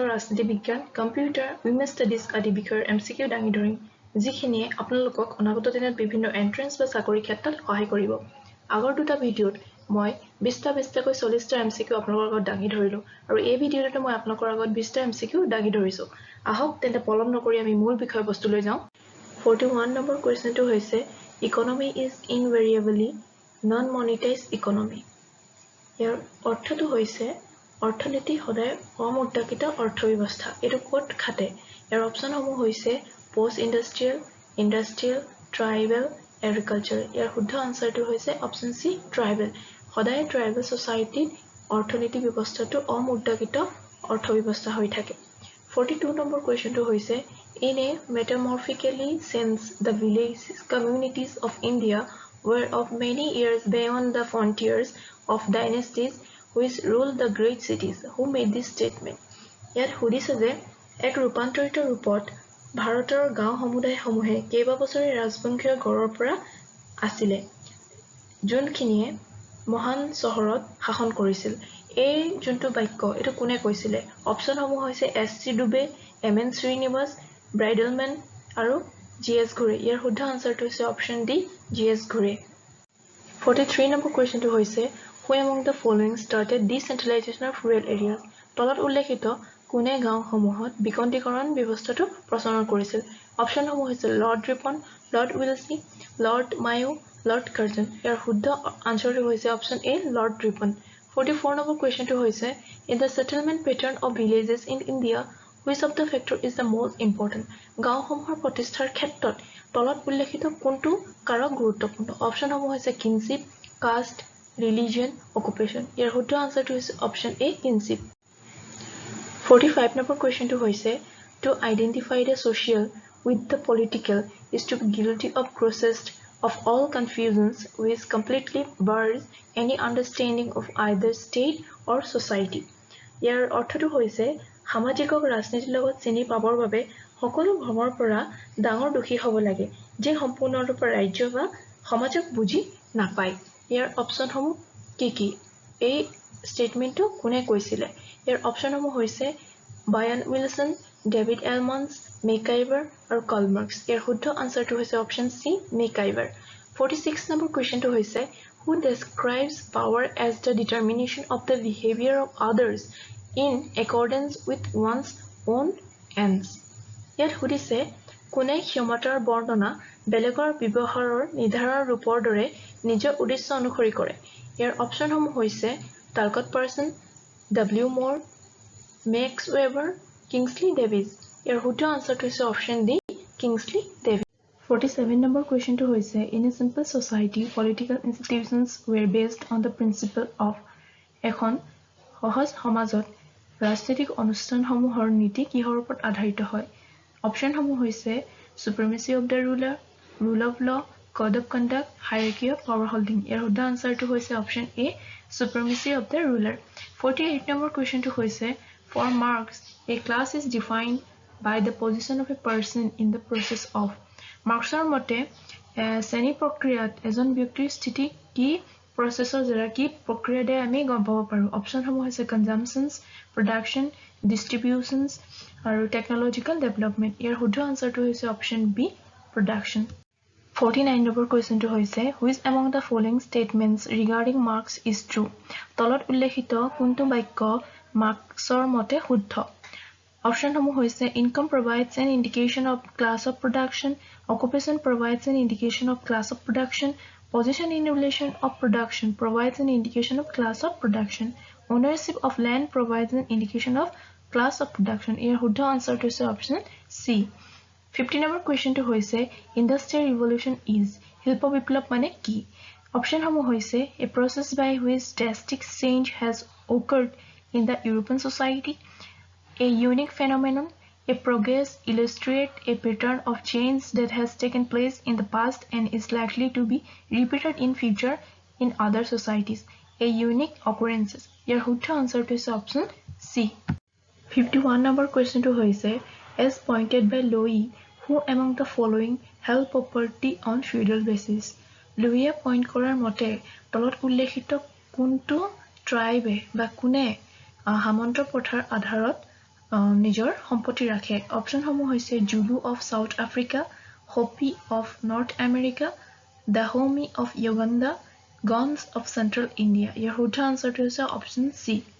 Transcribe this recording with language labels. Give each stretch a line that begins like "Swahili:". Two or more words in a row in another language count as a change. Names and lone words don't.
Assamese: ৰাজনীতি বিজ্ঞান
English: computer women studies
Assamese: আদি বিষয়ৰ এমচিকিউ দাঙি ধৰিম যিখিনিয়ে আপোনালোকক অনাগত দিনত বিভিন্ন এন্ট্ৰেন্স বা চাকৰি ক্ষেত্ৰত সহায় কৰিব আগৰ দুটা ভিডিঅ'ত মই 20টা 20টাকৈ 40টা এমচিকিউ আপোনালোকৰ আগত দাঙি ধৰিলো আৰু এই ভিডিঅ'তে মই আপোনালোকৰ আগত 20টা এমচিকিউ দাঙি ধৰিছো আহক তেন্তে পলম নকৰি আমি মূল বিষয়বস্তুলৈ যাওঁ 41 নম্বৰ কুৱেশ্যনটো হৈছে
English: Economy is invariably non-monetized economy.
Assamese: ইয়াৰ অৰ্থটো হৈছে অৰ্থনীতি সদায় অমুদ্ৰাকৃত অৰ্থব্যৱস্থা এটো কোট খাতে ইয়াৰ অপচনসমূহ হৈছে
English: post industrial industrial tribal agriculture
Assamese: ইয়াৰ শুদ্ধ আনসাৰটো হৈছে অপচন সি ট্ৰাইবেল সদায়
English: tribal society
Assamese: অৰ্থনীতি ব্যৱস্থাটো অমুদ্ৰাকৃত অৰ্থব্যৱস্থা হৈ থাকে 42 নম্বৰ কুৱেশ্যনটো হৈছে
English: In a metamorphically sense, the villages communities of India were of many years beyond the frontiers of dynasties which ruled the great cities. Who made this statement?
Assamese: ইয়াত সুধিছে যে এক ৰূপান্তৰিত ৰূপত ভাৰতৰ গাঁও সমুদায়সমূহে কেইবা বছৰে ৰাজবংশীয় গড়ৰ পৰা আছিলে যোনখিনিয়ে মহান চহৰত শাসন কৰিছিল এই যোনটো বাক্য এটো কোনে কৈছিলে অপচনসমূহ হৈছে এছ.চি. ডুবে এম.এন. শ্ৰীনিবাস Bridalman আৰু G.S. Ghore ইয়াৰ শুদ্ধ আনসাৰটো হৈছে অপচন ডি G.S. Ghore 43 নম্বৰ কুৱেশ্যনটো হৈছে
English: Who among the following started decentralization of rural areas
Assamese: তলত উল্লেখিত কোনে গাঁওসমূহত বিকেন্দ্ৰীকৰণ ব্যৱস্থাটো প্ৰচলন কৰিছিল অপচনসমূহ হৈছে লৰ্ড ৰিপন লৰ্ড উইলসি লৰ্ড মায়ো লৰ্ড কাৰ্জন ইয়াৰ শুদ্ধ আনসাৰটো হৈছে অপচন এ লৰ্ড ৰিপন 44 নম্বৰ কুৱেশ্যনটো হৈছে
English: In the settlement pattern of villages in India Which of the factor is the most important?
Assamese: গাঁওসমূহৰ প্ৰতিষ্ঠাৰ ক্ষেত্ৰত তলত উল্লেখিত কোনটো কাৰক গুৰুত্বপূৰ্ণ অপচনসমূহ হৈছে
English: kinship caste religion occupation
Assamese: ইয়াৰ শুদ্ধ আনসাৰটো হৈছে অপচন এ কিনশিপ 45 নম্বৰ কুৱেশ্যনটো হৈছে
English: To identify the social with the political is to be guilty of grossest of all confusions which completely bars any understanding of either state or society.
Assamese: ইয়াৰ অৰ্থটো হৈছে সামাজিকক ৰাজনীতিৰ লগত চিনি পাবৰ বাবে সকলো ভ্ৰমৰ পৰা ডাঙৰ দোষী হ'ব লাগে যে সম্পূৰ্ণৰূপে ৰাজ্য বা সমাজক বুজি নাপায় ইয়াৰ অপচনসমূহ কি এই ষ্টেটমেন্টটো কোনে কৈছিলে ইয়াৰ অপচনসমূহ হৈছে বায়ান উইলসন ডেভিড এলমন্স মেকাইভাৰ আৰু কলমাৰ্কছ ইয়াৰ শুদ্ধ আনসাৰটো হৈছে অপচন সি মেকাইভাৰ 46 নম্বৰ কুৱেশ্যনটো হৈছে
English: Who describes power as the determination of the behavior of others in accordance with one's own ends.
Assamese: ইয়াত সুধিছে কোনে ক্ষমতাৰ বৰ্ণনা বেলেগৰ ব্যৱহাৰৰ নিৰ্ধাৰণৰ ৰূপৰ দৰে নিজৰ উদ্দেশ্য অনুসৰি কৰে ইয়াৰ অপচনসমূহ হৈছে টালকট পাৰ্চন ডব্লিউ মোৰ মেক্স ৱেবাৰ কিংছলি ডেভিছ ইয়াৰ শুদ্ধ আনসাৰটো হৈছে অপচন ডি কিংছলি ডেভিছ 47 নম্বৰ কুৱেশ্যনটো হৈছে
English: In a simple society, political institutions were based on the principle of
Assamese: এখন সহজ সমাজত ৰাজনৈতিক অনুষ্ঠানসমূহৰ নীতি কিহৰ ওপৰত আধাৰিত হয় অপচনসমূহ হৈছে
English: supremacy of the ruler rule of law code of conduct hierarchy of power holding
Assamese: ইয়াৰ শুদ্ধ আনসাৰটো হৈছে অপচন এ
English: supremacy of the ruler
Assamese: 48 নম্বৰ কুৱেশ্যনটো হৈছে
English: For Marx a class is defined by the position of a person in the process of
Assamese: মাৰ্কছৰ মতে শ্ৰেণী প্ৰক্ৰিয়াত এজন ব্যক্তিৰ স্থিতি কি প্ৰচেছৰ দ্বাৰা কি প্ৰক্ৰিয়া দ্বাৰা আমি গম পাব পাৰো অপচনসমূহ হৈছে
English: consumptions production distributions
Assamese: আৰু
English: technological development
Assamese: ইয়াৰ শুদ্ধ আনসাৰটো হৈছে অপচন বি প্ৰডাকশ্যন
English: 49
Assamese: নম্বৰ কুৱেশ্যনটো হৈছে
English: Which among the following statements regarding Marx is true
Assamese: তলত উল্লেখিত কোনটো বাক্য মাৰ্কছৰ মতে শুদ্ধ অপচনসমূহ হৈছে
English: Income provides an indication of class of production Occupation provides an indication of class of production. Position in relation of production provides an indication of class of production. Ownership of land provides an indication of class of production. Here,
Assamese: শুদ্ধ আনসাৰটো হৈছে
English: option C.
Assamese: 50
English: number question to
Assamese: হৈছে
English: Industrial Revolution is
Assamese: শিল্প বিপ্লৱ মানে কি?
English: Option
Assamese: সমূহ হৈছে
English: a process by which drastic change has occurred in the European society. A unique phenomenon. A progress illustrates a pattern of change that has taken place in the past and is likely to be repeated in future in other societies. A unique occurrences. Your শুদ্ধ answer to is option C. 51 number question to hoise as pointed by Lowy, who among the following held property on feudal basis?
Assamese: লুইয়া পইণ্ট কৰাৰ মতে তলত উল্লেখিত কোনটো ট্ৰাইবে বা কোনে সামন্ত প্ৰথাৰ আধাৰত নিজৰ সম্পত্তি ৰাখে অপশ্যনসমূহ হৈছে জুলু অফ সাউথ আফ্ৰিকা হোপি অফ নৰ্থ আমেৰিকা দাহোমি অফ ইউগাণ্ডা গনছ অফ চেণ্ট্ৰেল ইণ্ডিয়া ইয়াৰ শুদ্ধ আনচাৰটো হৈছে অপশ্যন চি